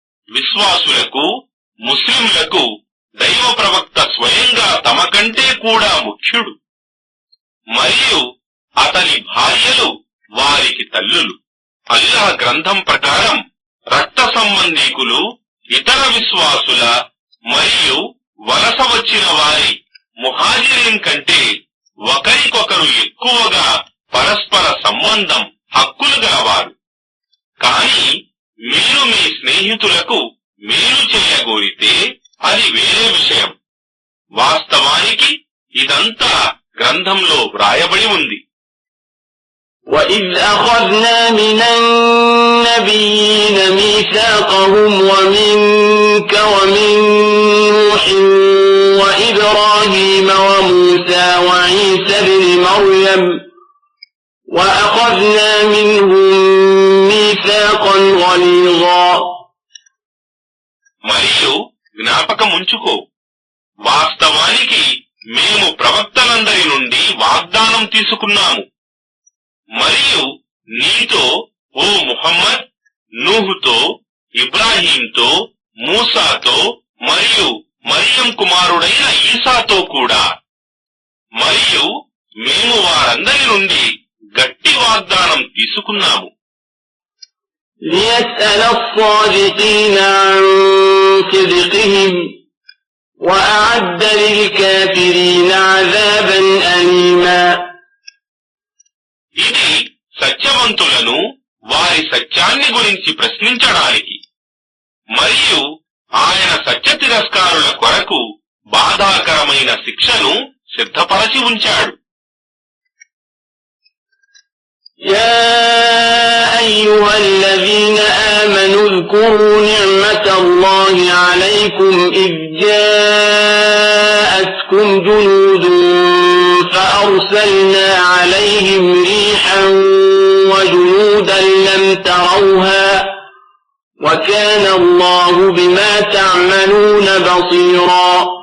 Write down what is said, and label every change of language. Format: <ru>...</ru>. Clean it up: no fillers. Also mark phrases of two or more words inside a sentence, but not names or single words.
<te>విశ్వాసులకు ముస్లింలకు దైవ ప్రవక్త స్వయంగా తమ కంటే కూడా ముఖ్యుడు. మరియు అతని భార్యలు వారికి తల్లులు. అల్లాహ్ గ్రంథం ప్రకారం రక్త సంబంధీకులు ఇతర విశ్వాసుల మరియు వలస వచ్చిన వారి ముహాజిరీన్ కంటే ఒకరికొకరు ఎక్కువగా పరస్పర సంబంధం హక్కులు గలవారు. కాని మీరు మీ స్నేహితులకు మేలు చేయగోరితే అది వేరే విషయం. వాస్తవానికి ఇదంతా గ్రంథంలో వ్రాయబడి ఉంది.</te> <ar>وَإِذْ أَخَذْنَا مِنَ النَّبِيِّينَ مِيثَاقَهُمْ وَمِنكَ وَمِن نُوحٍ وَإِبْرَاهِيمَ وَمُوسَى وَعِيسَى ابْنِ مَرْيَمَ وَأَخَذْنَا مِنْهُم مِيثَاقًا غَلِيظًا.</ar> <te>మరియు జ్ఞాపకముంచుకో, వాస్తవానికి మేము ప్రవక్తలందరి నుండి వాగ్దానం తీసుకున్నాము. మరియు నీతో ఓ ముహమ్మద్, నూహుతో, ఇబ్రాహీంతో, మూసాతో మరియు మరియం కుమారుడైన ఈసాతో కూడా. మరియు మేము వారందరి నుండి గట్టి వాగ్దానం తీసుకున్నాము.</te> <ar>لِيَسْأَلَ الصَّادِقِينَ عَن صِدْقِهِمْ وَأَعَدَّ لِلْكَافِرِينَ عَذَابًا أَلِيمًا.</ar> <te>ఇది సత్యవంతులను వారి సత్యాన్ని గురించి ప్రశ్నించడానికి మరియు ఆయన సత్య తిరస్కారుల కొరకు బాధాకరమైన శిక్షను సిద్ధపరచి ఉంచాడు.</te> <ar>يا أيها الذين آمنوا اذكروا نعمة الله عليكم إذ جاءتكم جنود فأرسلنا عليهم ريحا وجنودا لم تروها وكان الله بما تعملون بصيرا.</ar>